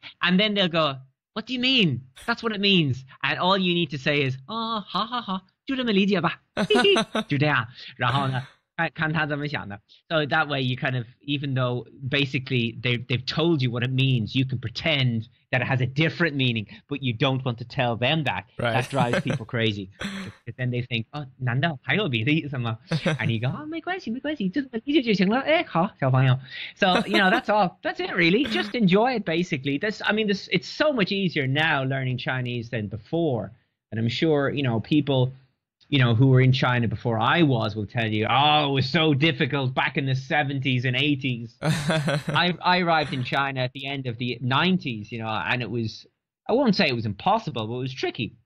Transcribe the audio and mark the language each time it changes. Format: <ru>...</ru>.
<en>And then they'll go, what do you mean? That's what it means. And all you need to say is,</en> <zh>好，就这么理解吧。就这样。然后呢，看他怎么想的.</zh> <en>So that way you kind of, even though basically they've told you what it means, you can pretend that it has a different meaning, but you don't want to tell them that. Right. That drives people crazy. Because then they think,</en> <zh>难道还有别的意思吗?</zh> <en>And you go,</en> <zh>没关系，就这么理解就行了。好，小朋友.</zh> <en>So, that's all. That's it, really. Just enjoy it, basically. It's so much easier now learning Chinese than before. And I'm sure, people who were in China before I will tell you, it was so difficult back in the 70s and 80s. I arrived in China at the end of the 90s, and it was, I won't say it was impossible, but it was tricky.</en>